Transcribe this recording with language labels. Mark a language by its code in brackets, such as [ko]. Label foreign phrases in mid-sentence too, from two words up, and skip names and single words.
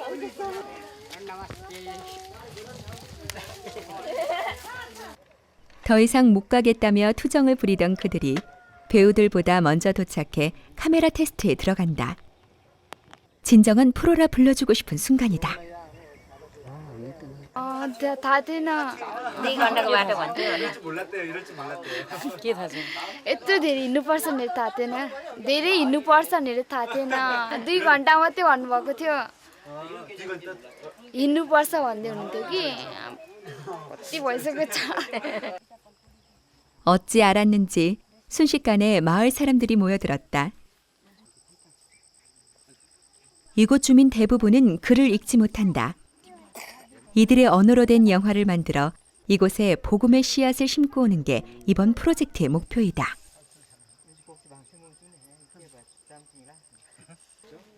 [ko] 더 이상 못 가겠다며 투정을 부리던 그들이 배우들보다 먼저 도착해 카메라 테스트에 들어간다. 진정한 프로라 불러주고 싶은 순간이다. 다 되나? 이럴 줄 몰랐대요. [ne] यत्रो धेरै हिँड्नुपर्छ भने थाहा थिएन धेरै हिँड्नुपर्छ भनेर थाहा थिएन 2 घन्टा मात्रै भन्नुभएको थियो हिँड्नुपर्छ भन्दै हुनुहुन्थ्यो कि कति भइसकेको छ [ko] 어찌 알았는지 순식간에 마을 사람들이 모여들었다. 이곳 주민 대부분은 글을 읽지 못한다. 이들의 언어로 된 영화를 만들어 이곳에 복음의 씨앗을 심고 오는 게 이번 프로젝트의 목표이다.